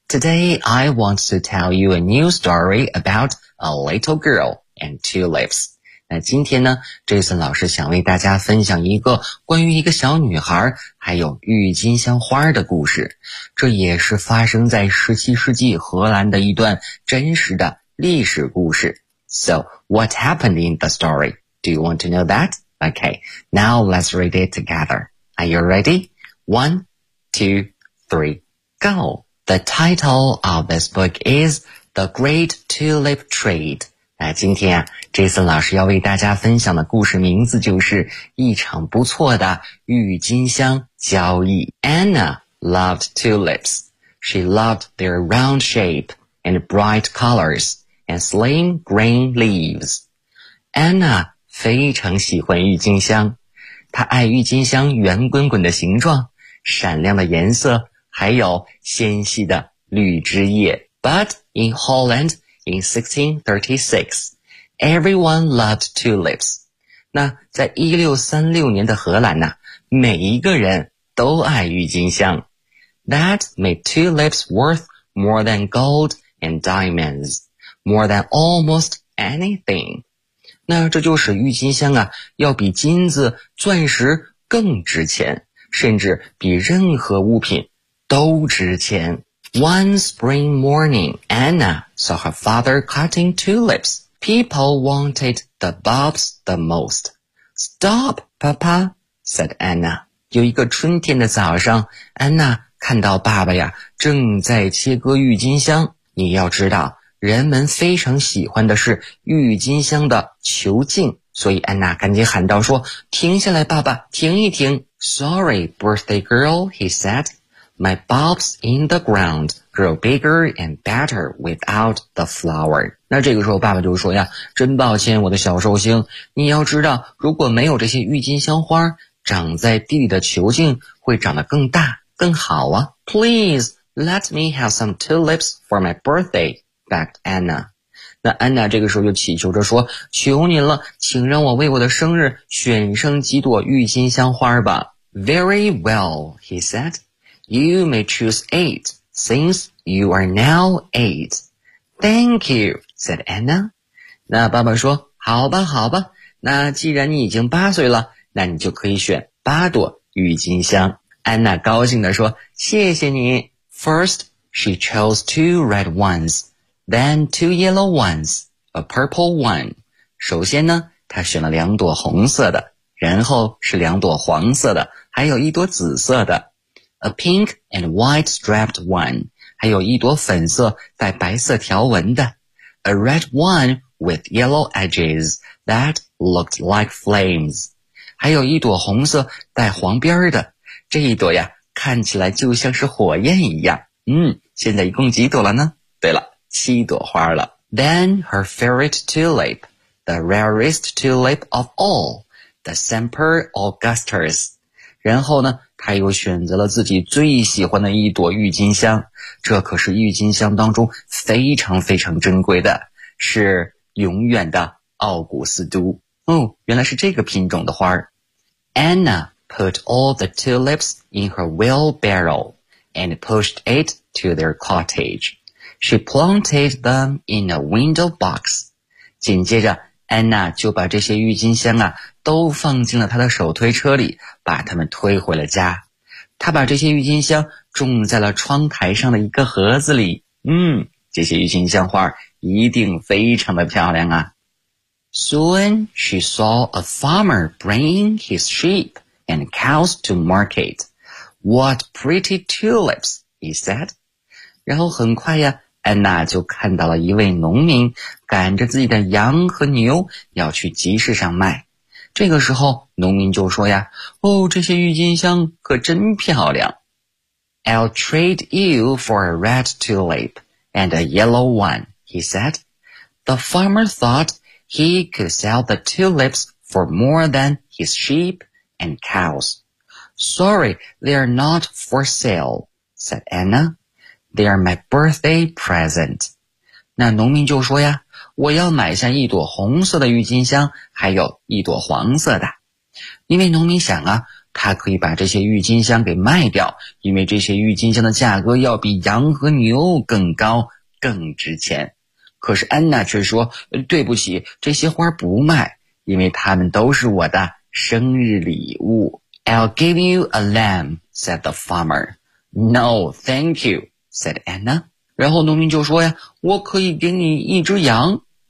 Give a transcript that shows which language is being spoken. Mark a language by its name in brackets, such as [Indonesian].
[English] Today, I want to tell you a new story about a little girl and tulips. [Chinese] 那今天呢 ，Jason 老师想为大家分享一个关于一个小女孩还有郁金香花的故事。这也是发生在17世纪荷兰的一段真实的历史故事。 [English] So, what happened in the story? Do you want to know that? Okay, now let's read it together. Are you ready? 1, 2, 3, go! The title of this book is The Great Tulip Trade. [Chinese] 今天啊 ,Jason 老师要为大家分享的故事名字就是一场不错的郁金香交易。 [English] Anna loved tulips. She loved their round shape and bright colors and slim green leaves. [Chinese] Anna 非常喜欢郁金香。她爱郁金香圆滚滚的形状、闪亮的颜色还有纤细的绿枝叶。 [English] But in Holland,In 1636, everyone loved tulips. [Chinese] 那在1636年的荷兰呢，每一个人都爱郁金香。 [English] That made tulips worth more than gold and diamonds, more than almost anything. [Chinese] 那这就使郁金香啊，要比金子、钻石更值钱，甚至比任何物品都值钱。 [English] One spring morning, Anna saw her father cutting tulips. People wanted the bulbs the most. Stop, Papa, said Anna. [Chinese] 有一个春天的早上，安娜看到爸爸呀，正在切割郁金香。你要知道，人们非常喜欢的是郁金香的球茎，所以安娜赶紧喊道说，停下来，爸爸，停一停。 [English] Sorry, birthday girl, he said. My bulbs in the ground grow bigger and better without the flower. [Chinese] 那这个时候爸爸就说呀，真抱歉我的小寿星，你要知道如果没有这些郁金香花，长在地里的球茎会长得更大更好啊。 [English] Please let me have some tulips for my birthday, begged Anna. [Chinese] 那安娜这个时候就祈求着说，求您了，请让我为我的生日选上几朵郁金香花吧。 [English] Very well, he said. You may choose 8, since you are now 8. Thank you, said Anna. [Chinese] 那爸爸说，好吧好吧，那既然你已经八岁了，那你就可以选八朵郁金香。安娜高兴地说，谢谢你。 [English] First, she chose 2 red ones, then 2 yellow ones, a purple one. [Chinese] 首先呢，她选了两朵红色的，然后是两朵黄色的，还有一朵紫色的。 [English] A pink and white striped one, [Chinese] 还有一朵粉色带白色条纹的。 [English] A red one with yellow edges that looked like flames. [Chinese] 还有一朵红色带黄边的。这一朵呀，看起来就像是火焰一样。现在一共几朵了呢？对了，七朵花了。 [English] Then her favorite tulip, the rarest tulip of all, the Semper Augustus. [Chinese] 然后呢，他又选择了自己最喜欢的一朵郁金香，这可是郁金香当中非常非常珍贵的，是永远的奥古斯都。哦，原来是这个品种的花。 [English] Anna put all the tulips in her wheelbarrow and pushed it to their cottage. She planted them in a window box. [Chinese] 紧接着安娜就把这些郁金香啊都放进了她的手推车里，把它们推回了家。她把这些郁金香种在了窗台上的一个盒子里。这些郁金香花一定非常的漂亮啊。 [English] Soon she saw a farmer bringing his sheep and cows to market. What pretty tulips, he said. [Chinese] 然后很快呀，安娜就看到了一位农民赶着自己的羊和牛要去集市上卖。这个时候农民就说呀，哦，这些郁金香可真漂亮。 [English] I'll trade you for a red tulip and a yellow one, he said. The farmer thought he could sell the tulips for more than his sheep and cows. Sorry, they are not for sale, said Anna. They are my birthday present. [Chinese] 那农民就说呀，我要买下一朵红色的郁金香，还有一朵黄色的。因为农民想啊，他可以把这些郁金香给卖掉，因为这些郁金香的价格要比羊和牛更高，更值钱。可是安娜却说，对不起，这些花不卖，因为它们都是我的生日礼物。 [English] I'll give you a lamb, said the farmer. No, thank you, said Anna. [Chinese] 然后农民就说呀，我可以给你一只羊。